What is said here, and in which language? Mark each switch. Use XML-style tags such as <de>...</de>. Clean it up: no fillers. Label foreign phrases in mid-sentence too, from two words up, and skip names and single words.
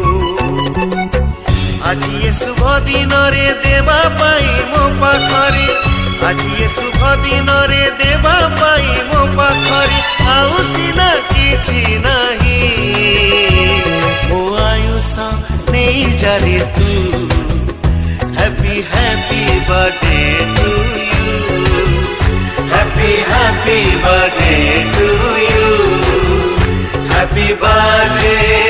<or>ଆଜି ଏ ଶୁଭ ଦିନରେ ଦେବା ପାଇଁ ମୋ ପାଖରେ, ଆଜି ଏ ଶୁଭ ଦିନରେ ଦେବା ପାଇଁ ମୋ ପାଖରେ ଆଉ ସିନା କିଛି ନାହିଁ। ମୋ ଆୟୁଷ ନେଇ ଚାଲେ ତୁ,</or> <en>happy happy birthday to you, happy happy birthday to you, happy birthday</en>